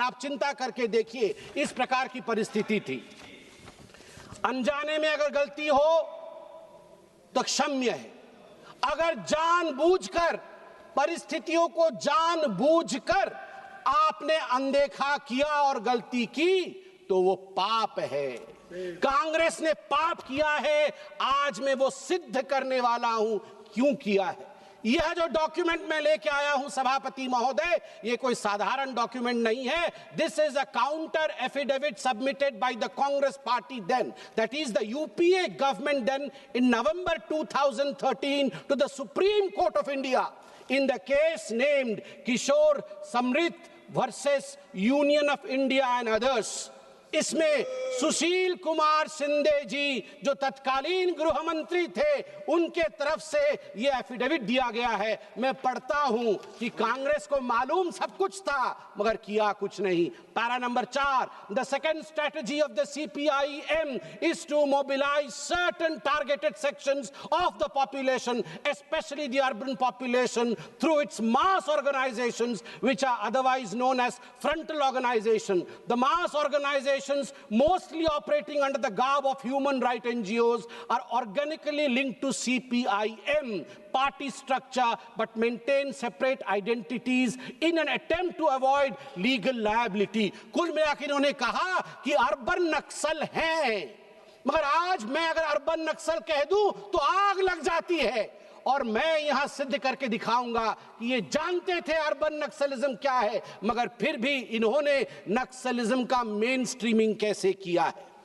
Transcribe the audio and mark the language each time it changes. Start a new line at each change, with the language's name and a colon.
Hindi: आप चिंता करके देखिए, इस प्रकार की परिस्थिति थी। अनजाने में अगर गलती हो तो क्षम्य है, अगर जानबूझकर, परिस्थितियों को जानबूझकर आपने अनदेखा किया और गलती की तो वो पाप है। कांग्रेस ने पाप किया है, आज मैं वो सिद्ध करने वाला हूं क्यों किया है। यह जो डॉक्यूमेंट मैं लेके आया हूं सभापति महोदय, ये कोई साधारण डॉक्यूमेंट नहीं है।
English: This is a counter affidavit submitted by the Congress party then, that is the UPA government then, in November 2013 to the Supreme Court of India in the case named Kishore Samrit versus Union of India and others।
Hindi: इसमें सुशील कुमार शिंदे जी जो तत्कालीन गृह मंत्री थे, उनके तरफ से यह एफिडेविट दिया गया है। मैं पढ़ता हूं कि कांग्रेस को मालूम सब कुछ था मगर किया कुछ नहीं।
English: Para number 4, the second strategy of the CPIM is to mobilise certain targeted sections of the population, especially the urban population, through its mass organizations which are otherwise known as frontal organization. The mass organizations, mostly operating under the garb of human rights NGOs, are organically linked to CPIM party structure but maintain separate identities in an attempt to avoid legal liability.
Hindi: कुल मिलाकर इन्होंने कहा कि urban नक्सल हैं, मगर आज मैं अगर अर्बन नक्सल कह दूं तो आग लग जाती है। और मैं यहां सिद्ध करके दिखाऊंगा कि ये जानते थे अर्बन नक्सलिज्म क्या है, मगर फिर भी इन्होंने नक्सलिज्म का मेन स्ट्रीमिंग कैसे किया है।